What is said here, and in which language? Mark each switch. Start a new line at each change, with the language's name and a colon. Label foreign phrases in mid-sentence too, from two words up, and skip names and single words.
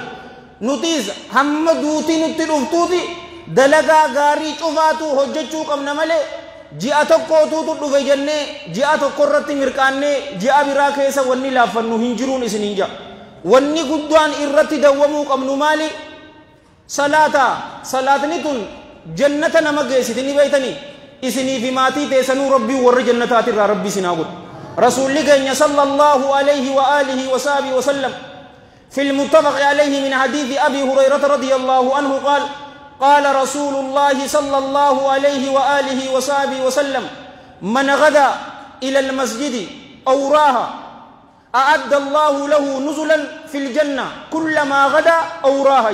Oromo: nutis hamma duuti nutti dhuftuuti dalagaa gaarii cufaatu hojjechuu qabna malee ji'a tokkootuutu dhufe jennee ji'a tokko irratti mirqaannee ji'a biraa keessa wanni laaffannu hin jiruun isin hin ja'a. wanni guddaan irratti dawwamuu qabnu maali? salaata. salaatni tun jannata nama geessiti ni beeytanii. isinii fi maatii teessanuu rabbii warra jannataatirraa rabbii isin haa godhu. rasuulli keenya
Arabic: صلى الله عليه وآله وصحبه وسلم في المتفق عليه من حديث أبي هريرة رضي الله عنه قال قال رسول الله صلى الله عليه وآله وصحبه وسلم من غدا إلى المسجد أو راها أعد الله له نزلا في الجنة كلما غدا أو راها.